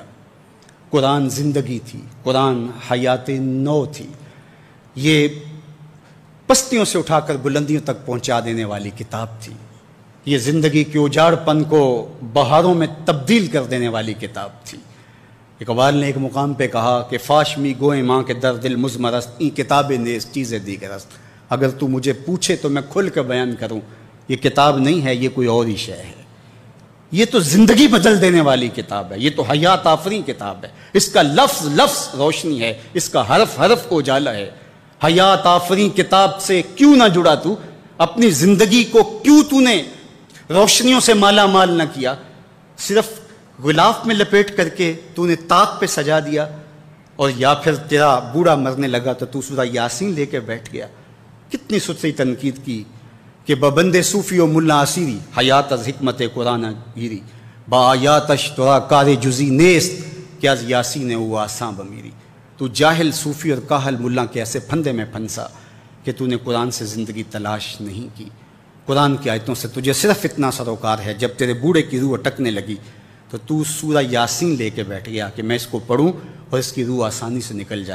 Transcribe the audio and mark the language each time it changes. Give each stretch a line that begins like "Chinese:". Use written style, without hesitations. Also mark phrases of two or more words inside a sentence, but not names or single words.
Urdu: قرآن زندگی تھی، قرآن حیات نو تھی، یہ پستیوں سے اٹھا کر بلندیوں تک پہنچا دینے والی کتاب تھی، یہ زندگی کے اجاڑ پن کو بہاروں میں تبدیل کر دینے والی کتاب تھی۔ اقبال نے ایک مقام پہ کہا کہ
Persian: فاش می گوئیں ماں کے در دل مزمرست، این کتاب نیز چیزیں دیگرست۔
Urdu: اگر تو مجھے پوچھے تو میں کھل کر بیان کروں، یہ کتاب نہیں ہے، یہ کوئی اور ہی شے ہے۔ یہ تو زندگی بدل دینے والی کتاب ہے، یہ تو حیات آفریں کتاب ہے، اس کا لفظ لفظ روشنی ہے، اس کا حرف حرف اجالا ہے۔ حیات آفریں کتاب سے کیوں نہ جڑا تو؟ اپنی زندگی کو کیوں تو نے روشنیوں سے مالا مال نہ کیا؟ صرف غلاف میں لپیٹ کر کے تو نے طاق پہ سجا دیا، اور یا پھر تیرا بوڑھا مرنے لگا تو تو سورہ یاسین لے کے بیٹھ گیا۔ کتنی ستری تنقید کی کہ
Persian: ببند صوفی و ملا اسیری حیات از حکمت قرآن گیری با آیاتش ترا کار جزی نیست کہ از یاسین او آساں بمیری۔
Urdu: تو جاہل صوفی اور کاہل ملا کے ایسے پھندے میں پھنسا کہ تو نے قرآن سے زندگی تلاش نہیں کی۔ قرآن کی آیتوں سے تجھے صرف اتنا سروکار ہے، جب تیرے بوڑھے کی روح اٹکنے لگی تو سورہ یاسین لے کے بیٹھ گیا کہ میں اس کو پڑھوں اور اس کی روح آسانی سے نکل جائے۔